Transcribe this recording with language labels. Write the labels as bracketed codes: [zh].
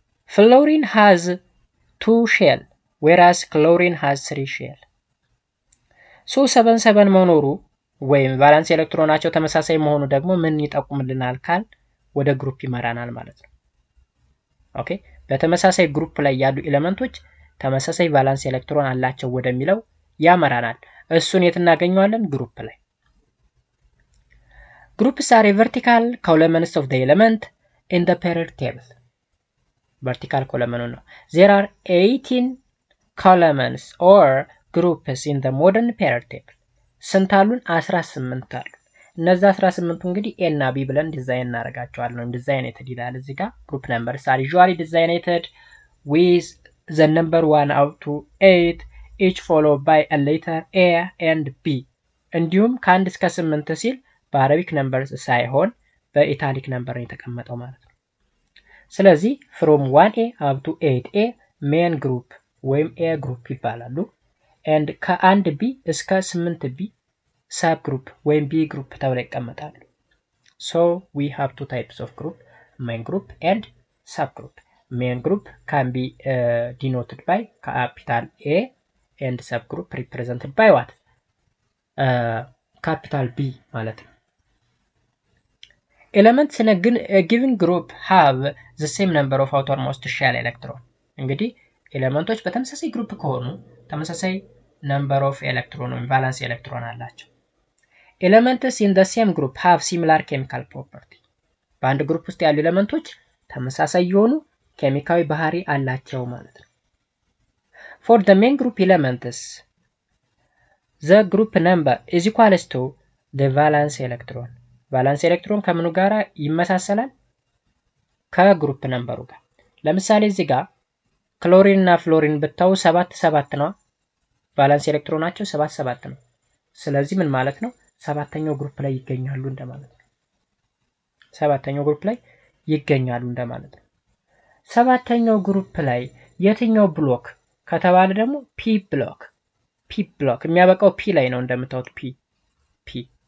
[am] fluorine has 2 shell whereas chlorine has 3 shell። ሶ 7 መኖሩ ወይም ቫለንስ ኤሌክትሮናቸው ተመሳሳይ መሆኑ ደግሞ ምን ይጠቁምልናል ካል ወደ ግሩፕ ይመራናል ማለት ነው። ኦኬ በተመሳሳይ ግሩፕ ላይ ያሉ ኤሌመንቶች ተመሳሳይ ቫለንስ ኤሌክትሮን አላቸው ወደሚለው ያመራናል። እሱን የት እናገኘዋለን? [en] ግሩፕ ላይ። groups are vertical columns of the element in the periodic table። vertical column ነው። there are 18 columns or groups in the modern periodic table። ስንት አሉን? [am] 18 አሉ። እነዛ 18ቱ እንግዲህ ኤ እና ቢ ብለን ዲዛይን እናደርጋቸዋለን። ዲዛይኔትድ ይላል እዚህ ጋር። ግሩፕ ነምበርስ are usually designated with the number 1 up to 8 each followed by a letter A and B። እንዲሁም ከ1 እስከ 8 ሲል በአረቢክ ነምበርስ ሳይሆን በኢታሊክ ነምበር ነው የተቀመጠው ማለት ነው። ስለዚህ from 1A up to 8A ሜን ግሩፕ ወይም ኤ ግሩፕ ይባላሉ። and ከ1 ቢ እስከ 8 ቢ ሰብ ግሩፕ ወይም ቢ ግሩፕ ተብለው ይቀመጣሉ። so we have two types of group, main group and sub group. [en] main group can be denoted by capital A and sub group represented by what? capital B ማለት ነው። elements in a given group have the same number of outermost shell electron። እንግዲህ ኤሌመንቶች በተመሳሳይ ግሩፕ ከሆኑ ተመሳሳይ number of electron ወይም ቫለንስ ኤሌክትሮን አላቸው። elements in the same group have similar chemical property። በአንድ ግሩፕ ውስጥ ያሉ ኤሌመንቶች ተመሳሳይ የሆኑ ኬሚካዊ ባህሪ አላቸው ማለት ነው። for the main group elements the group number is equals to the valence electron። ቫለንስ ኤሌክትሮን ከምኑ ጋራ ይመሳሰላል? [am] ከግሩፕ ነምበሩ ጋር። ለምሳሌ እዚህ ጋር ክሎሪን እና ፍሎሪን ብታው 7 ነው። ቫለንስ ኤሌክትሮናቸው 7 ነው። ስለዚህ ምን ማለት ነው? ሰባተኛው ግሩፕ ላይ ይገኛሉ እንደማለት ነው። ሰባተኛው ግሩፕ ላይ ይገኛሉ እንደማለት ነው። ሰባተኛው ግሩፕ ላይ የትኛው ብሎክ ከተባለ ደግሞ ፒ ብሎክ። ፒ ብሎክ የሚያበቃው ፒ ላይ ነው እንደምታዩት ፒ።